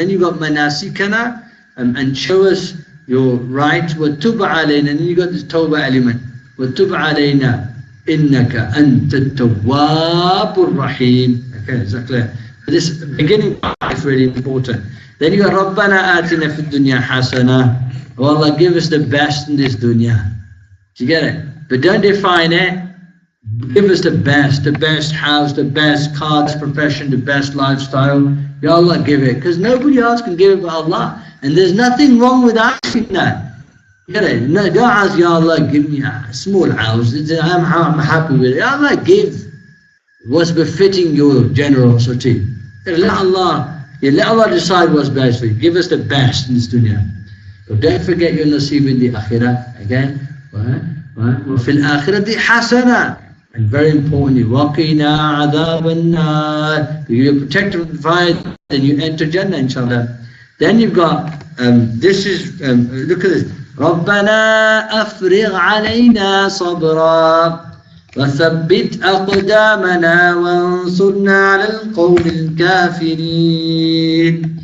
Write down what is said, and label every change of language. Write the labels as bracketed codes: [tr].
[en] And then you got manasikana, and show us your right. [ar] وَتُبْ عَلَيْنَا. [en] And then you got this tawbah element. [ar] وَتُبْ عَلَيْنَا إِنَّكَ أَنْتَ التَّوَّابُ الرَّحِيمُ. [en] Okay, is that clear? This beginning part is really important. Then you got [ar] رَبَّنَا آتِنَا فِي الدُّنْيَا حَسَنَةً. [en] Oh Allah, give us the best in this dunya. Do you get it? But don't define it. Give us the best house, the best car, the profession, the best lifestyle. Ya Allah, give it. Because nobody else can give it but Allah. And there's nothing wrong with asking that. You get it? No, don't ask, Ya Allah, give me a small house. I'm happy with it. Ya Allah, give what's befitting your generosity. Let Allah decide what's best for you. Give us the best in this dunya. But don't forget your nasib in the akhirah. Again, [ar] وَفِي الْآخِرَةِ حَسَنًا. [en] And very importantly, [ar] وَقِنَا عَذَابَ النَّارِ. [en] You're protected from the fire, then you enter Jannah, inshallah. Then you've got, this is, look at this. [ar] رَبَّنَا أَفْرِغْ عَلَيْنَا صَبْرًا وَثَبِّتْ أَقْدَامَنَا وَانصُرْنَا عَلَى الْقَوْمِ الْكَافِرِينَ.